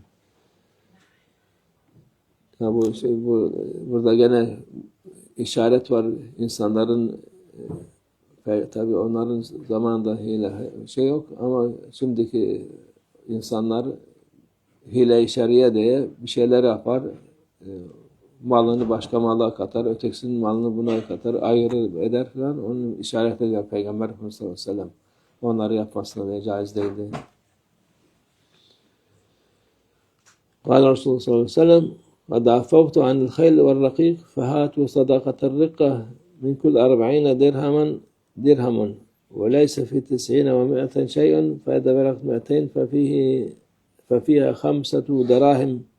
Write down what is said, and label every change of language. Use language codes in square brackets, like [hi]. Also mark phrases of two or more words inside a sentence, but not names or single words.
[tr] Ya burada gene işaret var insanların tabii onların zamanında hile yok ama şimdiki insanlar hile-i şer'iye diye bir şeyler yapar. Malını başka mala katar, ötekisinin malını buna katar, ayrı eder falan. Onun işaret ediyor Peygamber Efendimiz [ar] صلى الله عليه وسلم. [tr] Onları yapmasına da caiz değildi. [ar] قال رسول الله صلى الله عليه وسلم قد عفوت عن الخيل والرقيق فهاتوا صدقة الرقة من كل 40 درهم وليس في 90 و100 شيء فإذا بلغت 200 ففيها 5 دراهم